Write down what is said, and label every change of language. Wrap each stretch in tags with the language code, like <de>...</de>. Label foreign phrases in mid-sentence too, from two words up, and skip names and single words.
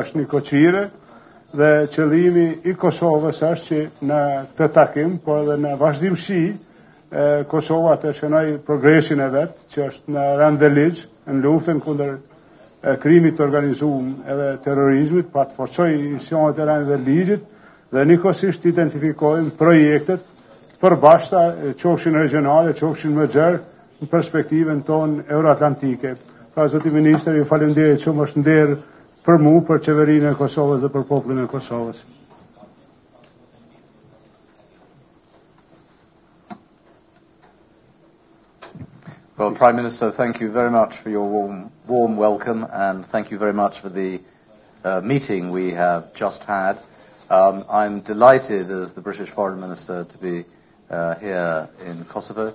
<sq>është një koqire, dhe qëllimi i Kosovës është që në këtë takim, por edhe në vazhdimsi, Kosova të shënoj progresin e vetë, që është në rend dhe ligj, në luftën kundër krimit të organizuar edhe terrorizmit, pa të forcoj misionet e rend dhe ligjit, dhe njëkohësisht identifikojmë projektet përbashkëta, qofshin regionale, qofshin më gjerë, në perspektivën tonë euroatlantike. Pra, zoti ministër, ju falenderoj shumë, është nder për mu, për qeverinë e Kosovës dhe për popullin e Kosovës.</sq> <en>Well, Prime Minister, thank you very much for your warm welcome, and thank you very much for the meeting we have just had. I'm delighted as the British Foreign Minister to be here in Kosovo.</en>